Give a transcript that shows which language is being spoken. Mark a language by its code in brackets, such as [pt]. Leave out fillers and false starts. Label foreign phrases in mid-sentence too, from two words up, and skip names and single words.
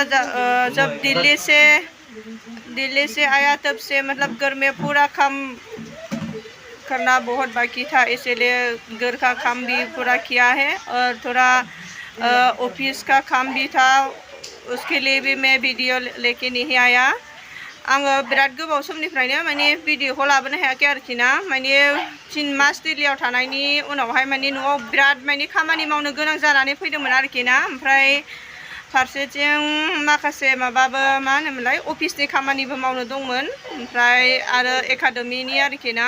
[hi] जब दिल्ली से आया तब से मतलब घर में पूरा काम करना बहुत बाकी था, इसीलिए घर का काम भी पूरा किया है और थोड़ा ऑफिस का काम भी था, उसके लिए भी मैं वीडियो लेके नहीं आया। [brx] आङो बिराद गोबाव समनिफ्रायनो माने भिडिअखौ लाबोनो हायाखै आरोखि ना। माने 3 मास दिल्लीयाव थानायनि उनावहाय माने न'आव बिराद माने खामानि मावनो गोनां जानानै फैदोंमोन आरोखि ना। ओमफ्राय फारसेथिं माखासे माबाबो मा होनोमोनलाय अफिसनि खामानिबो मावनो दंमोन, ओमफ्राय आरो एकाडेमिनि आरोखि ना।